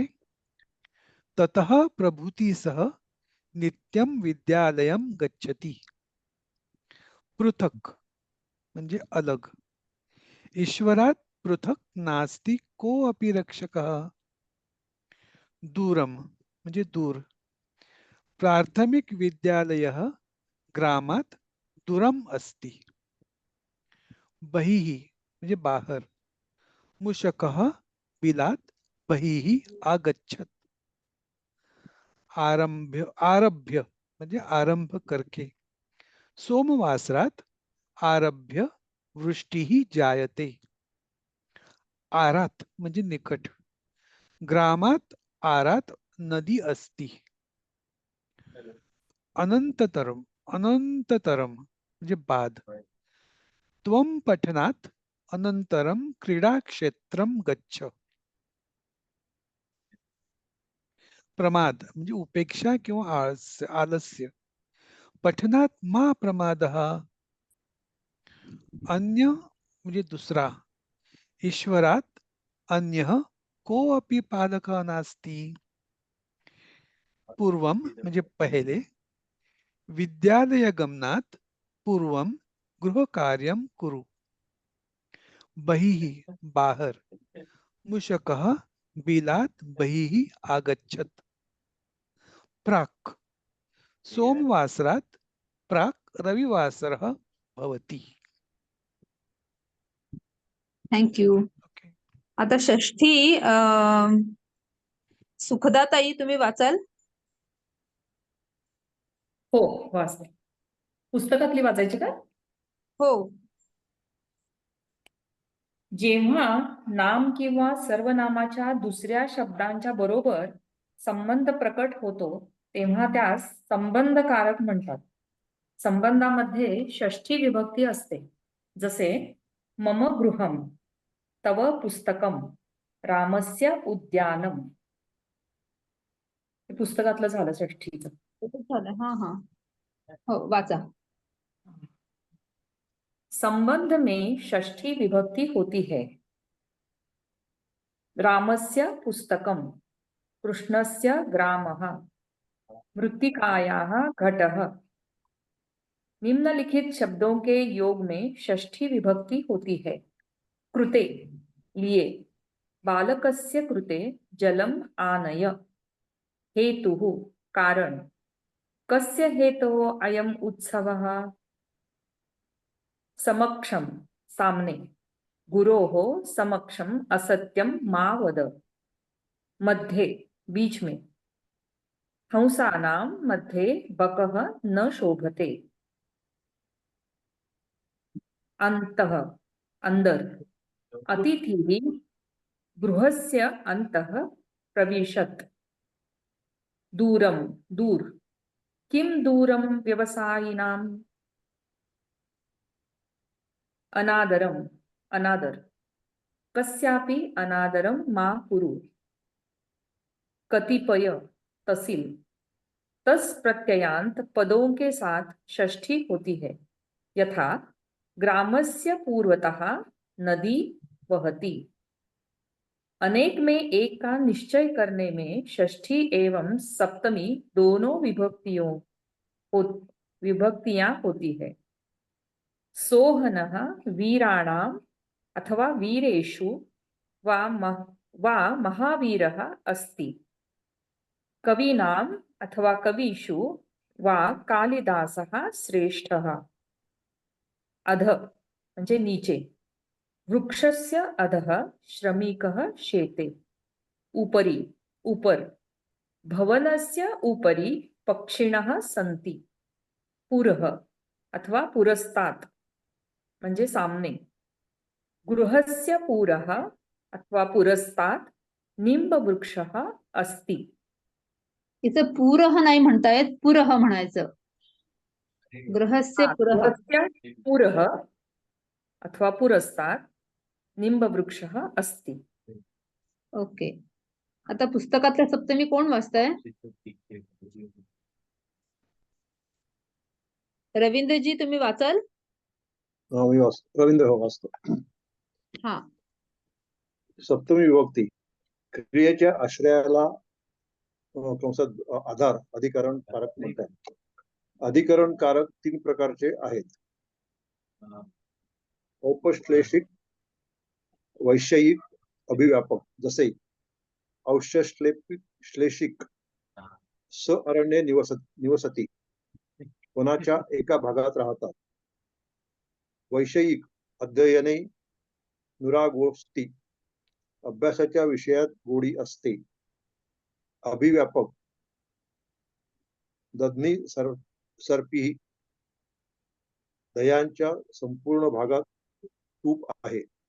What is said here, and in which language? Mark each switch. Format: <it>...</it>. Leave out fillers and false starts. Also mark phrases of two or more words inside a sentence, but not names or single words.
<sa>ततः प्रभूति सह नित्यम विद्यालयम गच्छति.</sa> <mr>पृथक म्हणजे अलग.</mr> <sa>ईश्वरात् पृथक नास्ति कोऽपि रक्षकः.</sa> <mr>दूरम म्हणजे दूर.</mr> <sa>प्राथमिक विद्यालयः ग्रामात् दूरम अस्ति.</sa> <mr>बहिः म्हणजे बाहर.</mr> <sa>मुशकः बिलात् बहिः आगच्छत्.</sa> <mr>आरभ्य म्हणजे</mr> <hi>आरंभ करके.</hi> <sa>सोमवासरात आरभ्य वृष्टिः जायते. आरात</sa> <mr>म्हणजे निकट.</mr> <sa>ग्रामात आरात नदी अस्ति.</sa> <mr>अनंततरम म्हणजे बाद.</mr> <sa>त्वं पठनात् अनंतरम क्रीडाक्षेत्रम गच्छ.</sa> <mr>प्रमाद म्हणजे उपेक्षा किंवा आलस्य.</mr> <sa>पठनात मा प्रमादः. अन्य</sa> <mr>म्हणजे दुसरा.</mr> <sa>ईश्वरात अन्यः कोऽपि पालकः नास्ति.</sa> <mr>पूर्वम म्हणजे पहले.</mr> <sa>विद्यालय गमनात् पूर्वम गृहकार्यं कुरु. बहिः बाहर. मुशकः बिलात् बहिः आगच्छत्. प्राक् सोमवासरात् प्राक् रविवासरः भवति। थँक्यू. ओके.</sa> <mr>आता षष्ठी सुखदाताई तुम्ही वाचाल? हो, वाचते. पुस्तकातली वाचायची का? हो. जेव्हा नाम किंवा सर्वनामाच्या दुसऱ्या शब्दांच्या बरोबर संबंध प्रकट होतो तेव्हा त्यास संबंधकारक म्हणतात. संबंधामध्ये षष्ठी विभक्ती असते.</mr> <sa>जसे मम गृहम, तव पुस्तकम, रामस्य उद्यानम.</sa> <mr>हे पुस्तकातलं झालं षष्ठीचं. झालं. हा हा. हो, वाचा.</mr> <hi>संबंध में षष्ठी विभक्ति होती है.</hi> <sa>रामस्य पुस्तकम, कृष्णस्य ग्रामः, मृत्तिकायाः घटः.</sa> <hi>निम्नलिखित शब्दों के योग में षष्ठी विभक्ति होती है.</hi> <sa>कृते लिए, बालकस्य कृते जलम आनय. हेतुः कारण, कस्य हेतोः अयम उत्सवः. समक्षम सामने, गुरोः समक्षम असत्यम मा वद. मध्ये</sa> <hi>बीच में,</hi> <sa>हंसानां मध्ये बकः न शोभते. अन्तः अंदर, अतिथिः गृहस्य अन्तः प्रविशत्. दूरम दूर, किम दूरम व्यवसायिनाम्. अनादरम अनादर, कस्यापि अनादरम मा कुरु.</sa> <hi>कतिपय तहसील, तस् प्रत्ययांत पदों के साथ षष्ठी होती है.</hi> <sa>यथा ग्रामस्य पूर्वतः नदी वहती.</sa> <hi>अनेक में एक का निश्चय करने में षष्ठी एवं सप्तमी दोनों विभक्तियां होती है.</hi> <sa>सोहनः वीराणाम अथवा वीरेषु वा महावीरः अस्ति. कवीनाम अथवा कवीषु वा कालिदासः श्रेष्ठः. अध</sa> <mr>म्हणजे नीचे,</mr> <sa>वृक्षस्य अधः श्रमिकः शेते. उपरि ऊपर, भवनस्य उपरि पक्षिणः सन्ति. पुरः अथवा पुरस्तात् म्हणजे सामने, गृहस्य पुरः अथवा पुरस्तात् निंबवृक्षः अस्ति.</sa> <mr>इथं पुरः नाही म्हणता येत, पुरः म्हणायचं.</mr> <sa>गृहस्य पुरः. गृहस्य पुरः अथवा पुरस्तात् निंबवृक्षः अस्ति. ओके.</sa> <mr>आता पुस्तकातल्या सप्तमी कोण वाचताय? रवींद्रजी तुम्ही वाचाल? मी वाचतो. रवींद्र हो वाचतो. हा. सप्तमी विभक्ती क्रियेच्या आश्रयाला आधार अधिकरण कारक म्हणतात. अधिकरण कारक 3 प्रकारचे आहेत. औपश्लेषिक, वैषयिक, अभिव्यापक. जसे औपश्लेषिक,</mr> <sa>स अरण्ये निवसती,</sa> <mr>वनाच्या एका भागात राहतात. वैषयिक,</mr> <sa>अध्ययने नुरागोष्टी,</sa> <mr>अभ्यासाच्या विषयात गोडी असते. अभिव्यापक,</mr> <sa>दधनी सर्पी,</sa> <mr>दह्यांच्या संपूर्ण भागात तूप आहे.</mr>